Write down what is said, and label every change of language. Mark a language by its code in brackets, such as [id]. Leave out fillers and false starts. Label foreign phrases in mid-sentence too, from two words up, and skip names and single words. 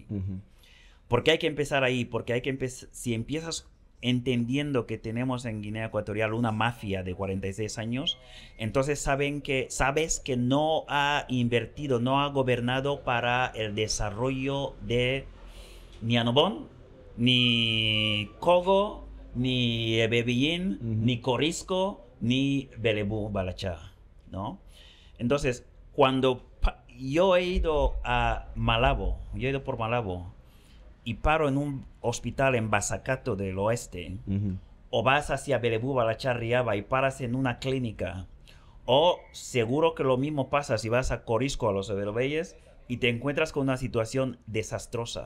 [es] ¿Por qué hay que empezar ahí? Porque hay que si empiezas entendiendo que tenemos en Guinea Ecuatorial una mafia de 46 años, entonces sabes que no ha invertido, no ha gobernado para el desarrollo de ni Anobón, ni Cogo, ni Bebillín, ni Corisco, ni Belebú Balachá, ¿no? Entonces, cuando yo he ido por Malabo, y paro en un hospital en Basacato del Oeste, o vas hacia Belebú, Balachá, Riaba y paras en una clínica, o seguro que lo mismo pasa si vas a Corisco, a los Everbeyes, y te encuentras con una situación desastrosa.